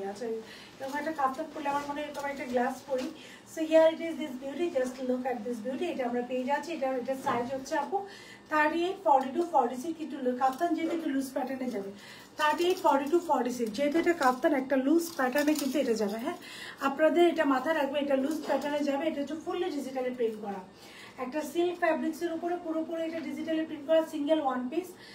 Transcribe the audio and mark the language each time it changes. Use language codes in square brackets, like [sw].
[bn] আচ্ছা, এরকম একটা কাপড় পরলে আমার মনে হয় এরকম একটা গ্লাস পরি। [en] So here it is, this beauty. Just look at this beauty. [bn] এটা আমরা পেয়ে যাচ্ছি। এটা সাইজ হচ্ছে আপু 38, 42, 46 কিন্তু কাপ্তান যেহেতু একটু লুজ প্যাটার্নে যাবে। 38, 42, 46 যেহেতু এটা কাপ্তান একটা লুজ প্যাটার্নে কিন্তু এটা যাবে। হ্যাঁ, আপনাদের এটা মাথায় রাখবে, এটা লুজ প্যাটার্নে যাবে। এটা হচ্ছে ফুললি ডিজিটালি প্রিন্ট করা, একটা সিল্ক ফ্যাব্রিক্সের উপরে পুরোপুরি এটা ডিজিটালি প্রিন্ট করা, সিঙ্গেল ওয়ান পিস।